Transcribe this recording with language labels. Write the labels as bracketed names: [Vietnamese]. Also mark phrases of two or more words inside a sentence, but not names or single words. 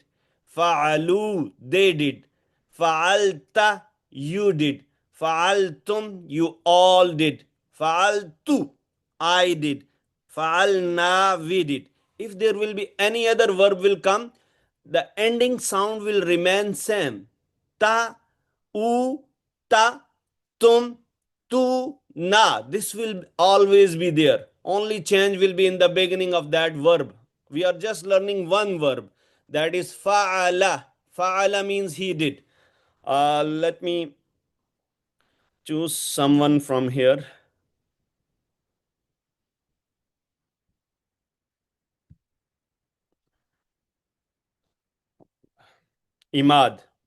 [English] Fa'alu, they did. Fa'alta, you did. Fa'altum, you all did. Fa'altu, I did. Fa'alna, we did. If there will be any other verb will come, the ending sound will remain same. [Arabic] تَ ُ تَ تُم تُ نا. [English] This will always be there. Only change will be in the beginning of that verb. We are just learning one verb. That is fa'ala. Fa'ala means he did. Let me choose someone from here. Imad,